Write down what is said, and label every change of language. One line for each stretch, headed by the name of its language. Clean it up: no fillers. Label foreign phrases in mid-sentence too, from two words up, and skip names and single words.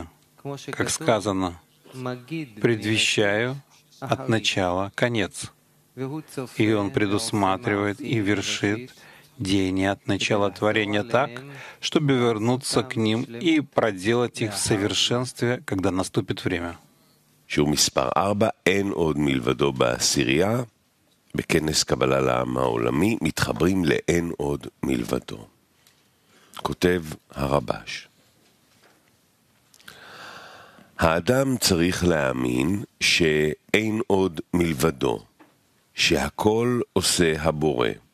Russian: Как сказано, «Предвещаю от начала конец». И Он предусматривает и вершит деяния от начала творения так, чтобы вернуться к ним и проделать их в совершенстве, когда наступит время.
Hebrew: שיעור מספר 4, אין עוד מלבדו בעשירייה, בכנס קבלה לעם העולמי, מתחברים לאין עוד מלבדו. כותב הרבש. האדם צריך להאמין שאין עוד מלבדו, שהכל עושה הבורא.